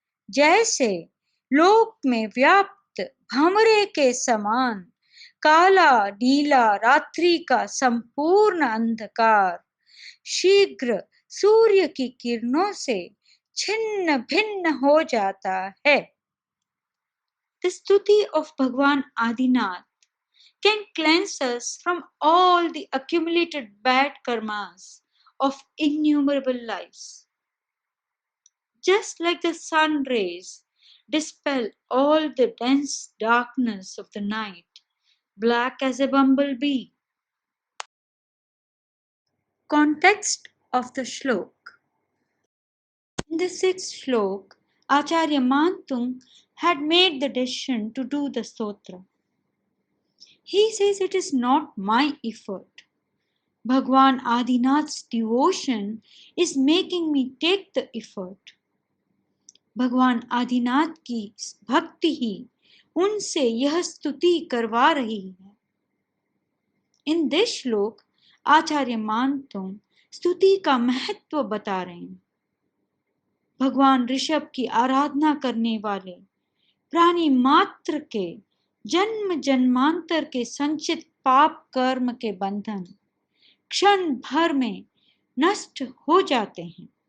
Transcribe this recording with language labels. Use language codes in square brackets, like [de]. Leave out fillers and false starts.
[hi] जैसे लोक में व्याप्त भंवरे के समान काला नीला रात्रि का संपूर्ण अंधकार शीघ्र सूर्य की किरणों से छिन्न भिन्न हो जाता है. [en] The stuti of Bhagwan Adinath can cleanse us from all the accumulated bad karmas of innumerable lives. Just like the sun rays dispel all the dense darkness of the night, black as a bumblebee. Context of the shlok. In the 6th shlok, Acharya Mantung had made the decision to do the stotra. He says it is not my effort. Bhagwan Adinath's devotion is making me take the effort. [hi] भगवान आदिनाथ की भक्ति ही उनसे यह स्तुति करवा रही है. [en] In this [hi] श्लोक आचार्य मानतुंग स्तुति का महत्व बता रहे हैं. भगवान ऋषभ की आराधना करने वाले प्राणी मात्र के जन्म जन्मांतर के संचित पाप कर्म के बंधन क्षण भर में नष्ट हो जाते हैं.